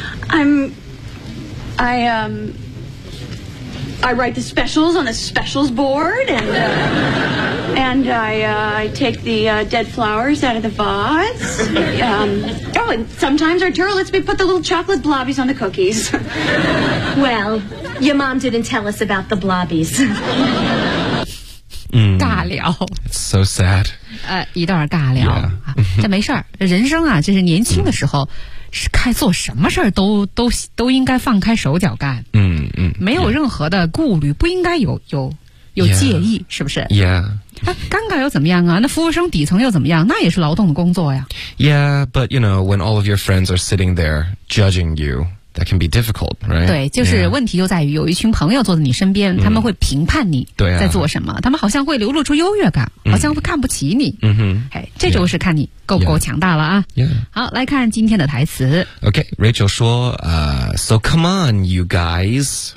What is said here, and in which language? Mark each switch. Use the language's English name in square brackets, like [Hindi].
[English] I mean, I write the specials on the specials board, and I take the dead flowers out of the vase. Oh, and sometimes Arturo lets me put the little chocolate blobbies on the cookies. Well, your mom didn't tell us about the blobbies. [Chinese] 尬聊。 [English] It's so sad. [Chinese] 一段尬聊、 [English] yeah. [Chinese] 啊、这没事儿，人生啊，就是年轻的时候、嗯、是开做什么事儿都应该放开手脚干，嗯嗯，没有任何的顾虑、 [English] yeah. [Chinese] 不应该有介意、 [English] yeah. [Chinese] 是不是 [English] ？Yeah， [Chinese] 那、啊、尴尬又怎么样啊？那服务生底层又怎么样？那也是劳动的工作呀。 [English] Yeah， but you know when all of your friends are sitting there judging you， that can be difficult， right？ [Chinese] 对，就是问题就在于有一群朋友坐在你身边、嗯、他们会评判你在做什么、啊、他们好像会流露出优越感。好像会看不起你，嗯哼，哎，这就是看你够不够强大了啊。 [English] Yeah. Yeah. [Chinese] 好，来看今天的台词。 [English] OK，Rachel 说，So come on, you guys.